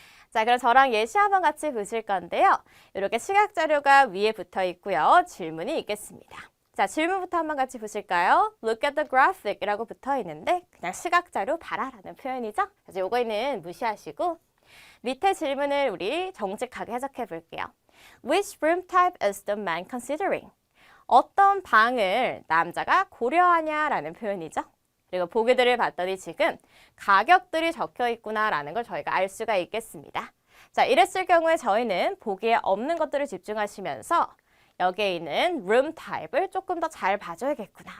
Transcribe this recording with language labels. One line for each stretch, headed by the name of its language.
Korean: 자, 그럼 저랑 예시 한번 같이 보실 건데요. 이렇게 시각 자료가 위에 붙어 있고요. 질문이 있겠습니다. 자, 질문부터 한번 같이 보실까요?
English: Look at the graphic
Korean: 이라고 붙어 있는데 그냥 시각 자료 봐라라는 표현이죠. 그래서 요거는 무시하시고 밑에 질문을 우리 정직하게 해석해 볼게요.
English: Which room type is the man considering?
Korean: 어떤 방을 남자가 고려하냐라는 표현이죠. 그리고 보기들을 봤더니 지금 가격들이 적혀 있구나라는 걸 저희가 알 수가 있겠습니다. 자, 이랬을 경우에 저희는 보기에 없는 것들을 집중하시면서 여기에 있는 room type을 조금 더 잘 봐줘야겠구나.